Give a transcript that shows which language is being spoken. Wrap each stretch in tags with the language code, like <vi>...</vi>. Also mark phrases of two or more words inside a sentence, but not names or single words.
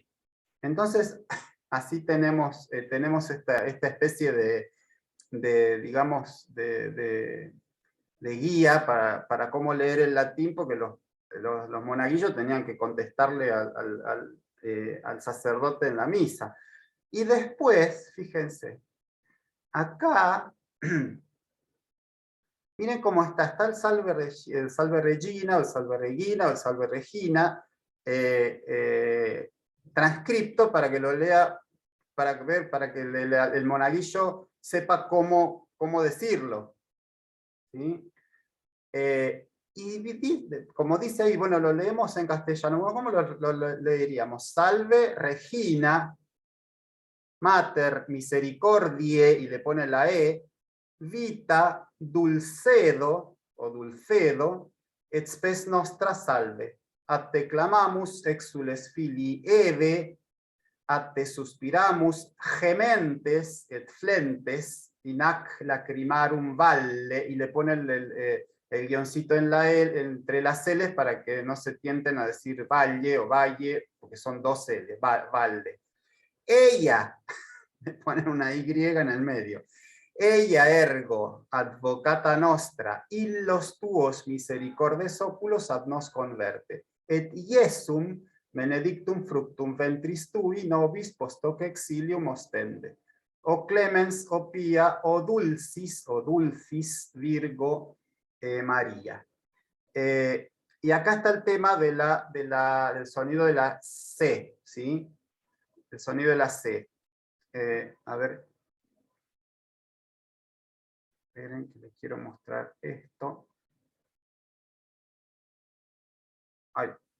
<es>Entonces, así tenemos esta especie digamos, de guía para cómo leer el latín, porque los monaguillos tenían que contestarle al sacerdote en la misa. Y después, fíjense, acá, miren cómo está el salve regina, o el salve regina, o el salve regina, transcripto para que lo lea, para que el monaguillo sepa cómo decirlo. ¿Sí? Y como dice ahí, bueno, lo leemos en castellano, ¿cómo lo leeríamos?</es> <la>Salve Regina, Mater Misericordiae,</la> <es>y le pone la E,</es> <la>Vita Dulcedo, o Dulcedo, et spes nostra salve. Ad te clamamus exules filii Eve, ad te suspiramus gementes et flentes, in ac lacrimarum valle,</la> <es>y le pone el guioncito en entre las L's para que no se tienten a decir valle o valle, porque son dos L, valle. Ella, le ponen una Y en el medio.</es> <la>Ella ergo, advocata nostra, illos tuos misericordes oculos ad nos converte. Et Iesum, benedictum fructum ventris tui, nobis post hoc exilium ostende. O clemens, o pia, o dulcis, Virgo María.</la> <es>Y acá está el tema del sonido de la C, ¿sí? El sonido de la C. A ver. Esperen que les quiero mostrar esto. Ay.</es>